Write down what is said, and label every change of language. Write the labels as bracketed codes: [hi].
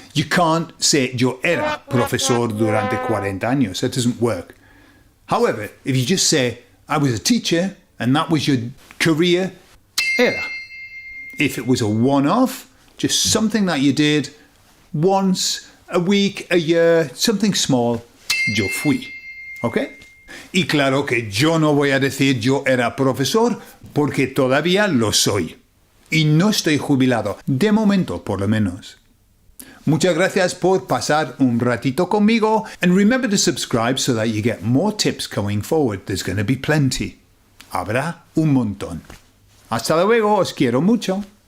[en] You can't say, yo era profesor durante 40 años. That doesn't work. However, if you just say, I was a teacher, and that was your career, era. If it was a one-off, just something that you did once, a week, a year, something small, yo fui. [es] ¿Ok? Y claro que yo no voy a decir yo era profesor porque todavía lo soy. Y no estoy jubilado, de momento por lo menos. Muchas gracias por pasar un ratito conmigo. [en] And remember to subscribe so that you get more tips going forward. [es] There's going to be plenty. Habrá un montón. Hasta luego, os quiero mucho.